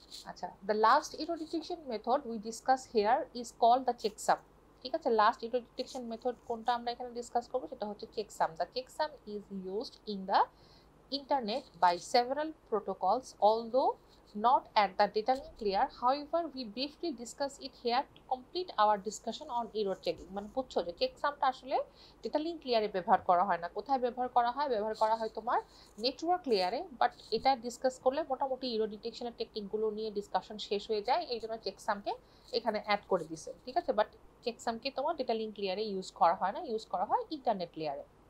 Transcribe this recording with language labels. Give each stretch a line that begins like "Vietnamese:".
English: আচ্ছা, the last error detection method we discuss here is called the checksum.
Bangla: ঠিক আছে, last error detection method কোনটা আমরা এখানে ডিসকাস করব, সেটা হচ্ছে checksum.
English: The checksum is used in the internet by several protocols, although not at the data link layer. However, we briefly discuss it here to complete our discussion on error checking.
Bangla: মানে বুঝছো যে চেকসামটা আসলে data link লেয়ারে ব্যবহার করা হয় না। কোথায় ব্যবহার করা হয়? ব্যবহার করা হয় তোমার নেটওয়ার্ক লেয়ারে। বাট এটা ডিসকাস করলে মোটামুটি এরর ডিটেকশনের টেকনিকগুলো নিয়ে ডিসকাশন শেষ হয়ে যায়, এই জন্য চেকসামকে এখানে অ্যাড করে দিছে। ঠিক আছে, বাট চেকসামকে তোমার ডেটা লিঙ্ক লেয়ারে ইউজ করা হয় না, ইউজ করা হয় ইন্টারনেট লেয়ারে।